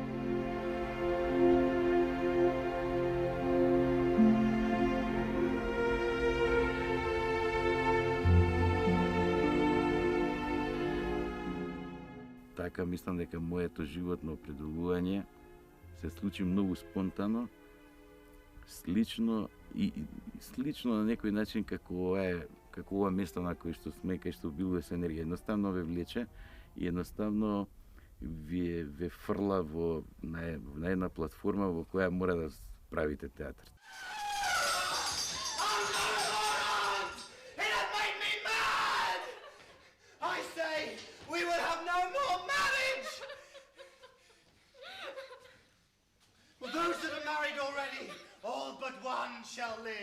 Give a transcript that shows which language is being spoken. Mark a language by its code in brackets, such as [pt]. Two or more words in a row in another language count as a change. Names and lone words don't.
[mk] Така мислам дека моето животно определување се случи многу спонтано, слично на некој начин како ова место на кој што сме, кај што обилува се енергија. Едноставно ве влече и едноставно ве фрла на една платформа во која мора да правите театар. [en] Those that are married already, all but one shall live.